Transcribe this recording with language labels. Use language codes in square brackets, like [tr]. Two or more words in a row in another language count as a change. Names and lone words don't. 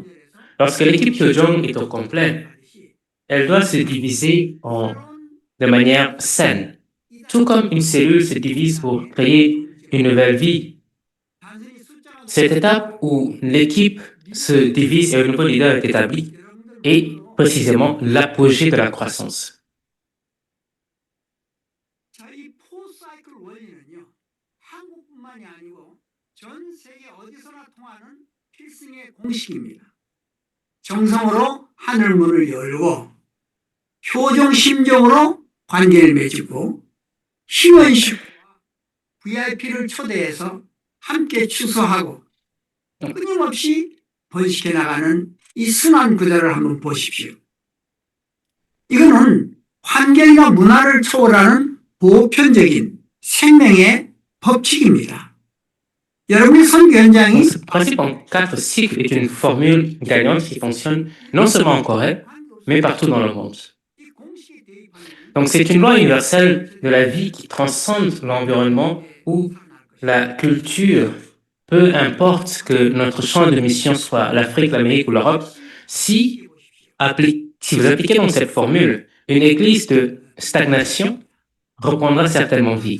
[fr] Lorsque l'équipe Hyojong est au complet, elle doit se diviser de manière saine. Tout comme une cellule se divise pour créer une nouvelle vie. Cette étape où l'équipe se divise et un nouveau leader est établi est précisément l'apogée de la croissance. [ko] 자, 이 포사이클 원리는요, 한국뿐만이 아니고 전 세계 어디서나 통하는 필승의 공식입니다. 정성으로 하늘 문을 열고 효정 심정으로 관계를 맺고 희원식과 VIP를 초대해서 함께 추수하고 끊임없이 번식해 나가는 이 순환 구조를 한번 보십시오. 이거는 환경이나 문화를 초월하는 보편적인 생명의 법칙입니다. 여러분의 선교 현장이 [fr] Ce principe en 4 cycles est une formule gagnante qui fonctionne non seulement en Corée, mais partout dans le monde. [ko] 이 공식에 대입하는 [fr] Donc c'est une loi universelle de la vie qui transcende l'environnement ou la culture, peu importe que notre champ de mission soit l'Afrique, l'Amérique ou l'Europe. Si vous appliquez donc cette formule, une église de stagnation reprendra certainement vie.